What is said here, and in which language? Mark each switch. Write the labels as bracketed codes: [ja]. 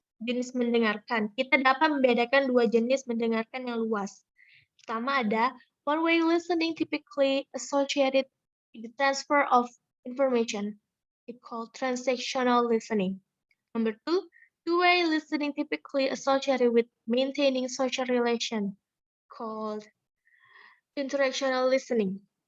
[id] Jenis mendengarkan. Kita dapat membedakan dua jenis mendengarkan yang luas. Pertama ada [en] one-way listening typically associated with the transfer of information. It's called transactional listening. Number two, two-way listening typically associated with maintaining social relation, called interactional listening.